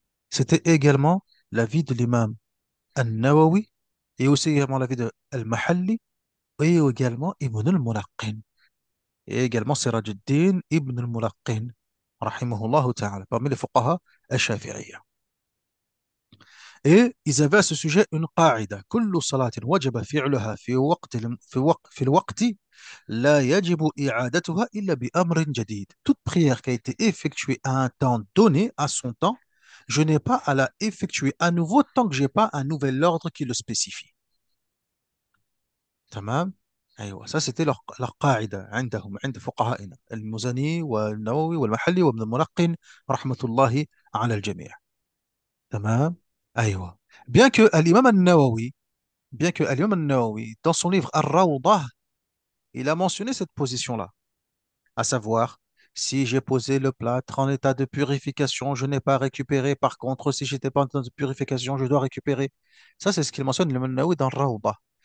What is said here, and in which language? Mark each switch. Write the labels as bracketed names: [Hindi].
[French] C'était également l'avis de l'imam An-Nawawi et aussi également l'avis de Al-Mahalli et également Ibn al-Mulaqqin et également Sirajuddin Ibn al-Mulaqqin rahimahullah ta'ala parmi les fuqaha al-Shafi'iyya. Et ils avaient à ce sujet une qaïda. [Arabic] كل صلاة وجب فعلها في الوقت لا يجب إعادتها إلا بأمر جديد. [French] Toute prière qui a été effectuée à un temps donné, à son temps, je n'ai pas à la effectuer à nouveau tant que je n'ai pas un nouvel ordre qui le spécifie. [Arabic] تمام؟ أيوة. [French] Ça c'était leur [Arabic] قاعدة عندهم عند فقهائنا المزني والنووي والمحلي وابن الملقن رحمة الله على الجميع. تمام؟ أيوة. [French] Bien que l'imam al-Nawawi, bien que l'imam al-Nawawi, dans son livre Ar-Rawdah, il a mentionné cette position-là, à savoir, si j'ai posé le plâtre en état de purification, je n'ai pas récupéré. Par contre, si j'étais pas en état de purification, je dois récupérer. Ça, c'est ce qu'il mentionne l'imam al-Nawawi dans Ar-Rawdah.